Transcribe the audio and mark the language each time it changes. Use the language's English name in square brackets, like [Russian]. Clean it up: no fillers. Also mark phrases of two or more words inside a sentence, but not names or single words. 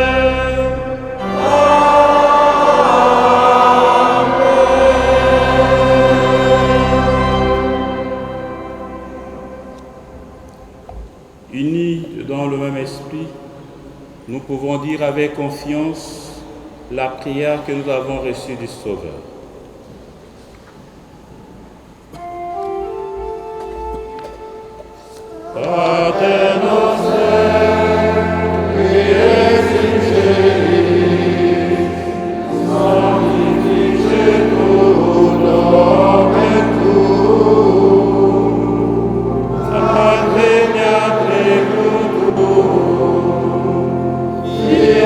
[French] Unis dans le même esprit, nous pouvons dire avec confiance la prière que nous avons reçue du Sauveur. [Latin] Pater noster, qui es in celis, sanctificetur nomen tuum, adveniat regnum tuum,